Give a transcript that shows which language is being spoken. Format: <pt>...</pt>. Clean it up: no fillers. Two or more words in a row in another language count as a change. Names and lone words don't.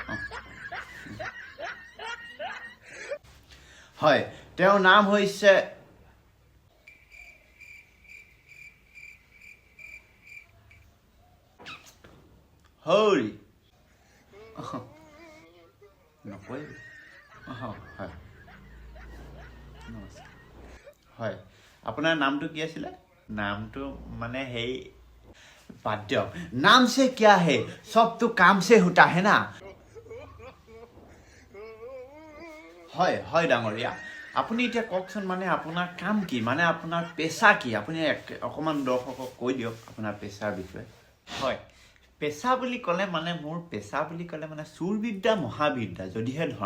<as>হয় তেওঁৰ নাম হৈছে হৰি নকৰিব হয় নমস্কাৰ হয় আপোনাৰ নামটো কি আছিলে নামটো মানে হেই বাদ দিয়ক নাম</as> <hi>से क्या है सब तो काम से होता है ना</hi> <as>হয় হয় ডাঙৰীয়া আপুনি এতিয়া কওকচোন মানে আপোনাৰ কাম কি মানে আপোনাৰ পেশা কি আপুনি অকমান দৰ্শকক কৈ দিয়ক আপোনাৰ পেশাৰ বিষয়ে হয় পেশা বুলি ক'লে মানে মোৰ পেশা বুলি ক'লে মানে চুৰবিদ্যা মহাবিদ্যা যদিহে ধৰা</as>